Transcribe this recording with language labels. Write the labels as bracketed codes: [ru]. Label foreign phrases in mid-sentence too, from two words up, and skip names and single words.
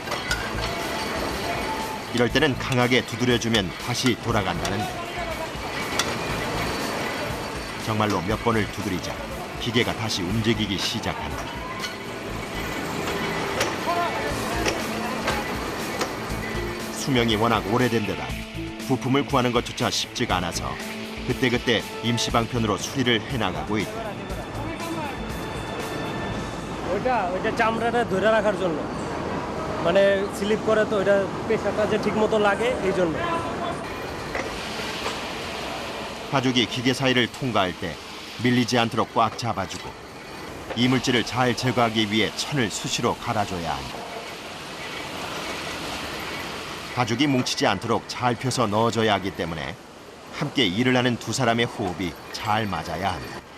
[ko] 이럴 때는 강하게 두드려주면 다시 돌아간다는데 정말로 몇 번을 두드리자 기계가 다시 움직이기 시작한다. 수명이 워낙 오래된 데다 부품을 구하는 것조차 쉽지가 않아서 그때그때 임시방편으로 수리를 해나가고 있다. [bn] ওইটা চামড়াটা ধরে রাখার জন্য মানে স্লিপ করে তো ওইটা পেশাটা যে ঠিকমতো লাগে এই জন্য [ko] 가죽이 기계 사이를 통과할 때 밀리지 않도록 꽉 잡아주고 이물질을 잘 제거하기 위해 천을 수시로 갈아줘야 한다. 가죽이 뭉치지 않도록 잘 펴서 넣어줘야 하기 때문에 함께 일을 하는 두 사람의 호흡이 잘 맞아야 한다.